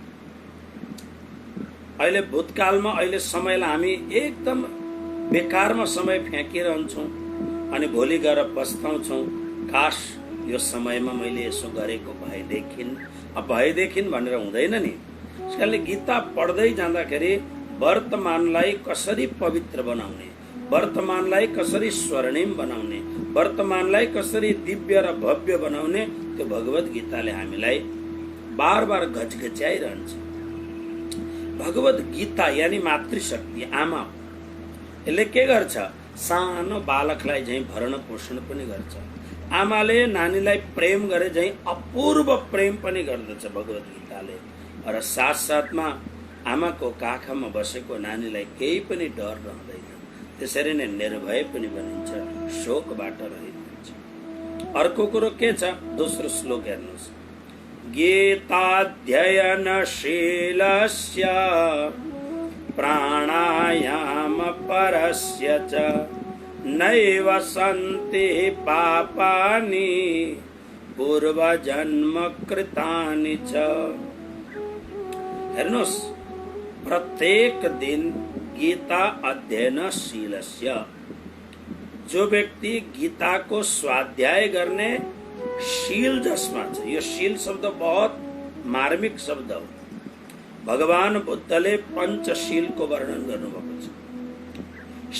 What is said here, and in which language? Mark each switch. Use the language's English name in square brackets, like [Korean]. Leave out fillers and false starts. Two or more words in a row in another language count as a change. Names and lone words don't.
[Nepali] अहिले भूतकालमा अहिले समयलाई हामी एकदम बेकारमा समय फ्याँकिरहन्छौँ अनि भोलि गएर पछताउँछौँ, काश यो समयमा मैले यसो गरेको भएदेखिन् भनेर हुँदैन नि। त्यसकारणले गीता पढ्दै जाँदाखेरि वर्तमानलाई कसरी पवित्र बनाउने, वर्तमानलाई कसरी स्वर्णिम बनाउने, वर्तमानलाई कसरी दिव्य र भव्य बनाउने, त्यो भगवद गीताले हामीलाई [Hindi] बार बार [Nepali] घचघच्याइरहन्छ। भगवद गीता यानी मातृशक्ति, आमा, यसले के गर्छ? सानो बालकलाई झैँ भरण पोषण पनि गर्छ। आमाले नानीलाई प्रेम गरे झैँ अपूर्व प्रेम पनि गर्दछ भगवद गीताले। र साथसाथमा आमाको काखमा बसेको नानीलाई केही पनि डर रहँदैन। त्यसरी नै निर्भय पनि बनिन्छ, शोकबाट रहित हुन्छ। अर्को कुरो के छ? दोस्रो श्लोक हेर्नुहोस्, [Sanskrit] गीताध्ययनशीलस्य प्राणायाम परस्य च नैव सन्ति पापानि पूर्वजन्म कृतानि च। [Nepali] हेर्नुहोस्, प्रत्येक दिन गीता अध्ययनशीलस्य, जो व्यक्ति गीताको स्वाध्याय गर्ने शील जसमा छ। यो शील शब्द बहुत मार्मिक शब्द हो। भगवान बुद्धले पञ्चशीलको वर्णन गर्नुभएको छ।